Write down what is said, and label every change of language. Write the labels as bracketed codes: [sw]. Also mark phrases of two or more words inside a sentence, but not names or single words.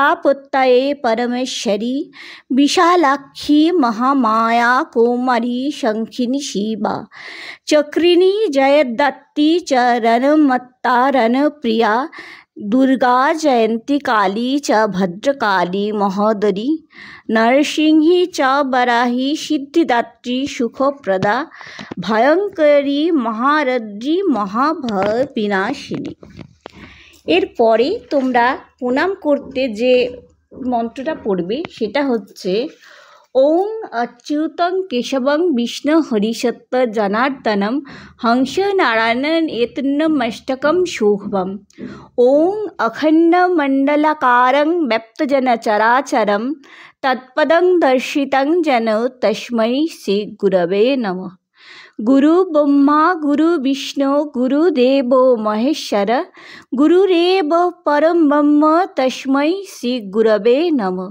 [sa] पुत्तये परमेश्वरी विशालाक्षी महामाया कौमारी शंखिनी शिवा चक्रिणी जयदत्ती च रणमत्ता रणप्रिया दुर्गा जयंती काली च भद्रकाली महोदरी नरसिंही च बराही सिद्धिदात्री सुखप्रदा भयंकरी महारद्री महाभय विनाशिनी। [bn] এরপরে তোমরা প্রণাম করতে যে মন্ত্রটা পড়বে সেটা হচ্ছে [sa] ওং অচ্যুতং কেশবং বিষ্ণু হরিসত্য জনার্দনম হংস নারায়ণন এতন্নমষ্টকম শোভম ওং অখণ্ড মণ্ডলাকারং ব্যপ্তজন চরাচরম তৎপদং দর্শিতং যেন তস্मै শ্রী গুরবে নমঃ। गुरु ब्रह्मा गुरु विष्णु गुरुदेवो महेश्वर गुरुरेव परं ब्रह्म तस्मै श्री गुरवे नमः।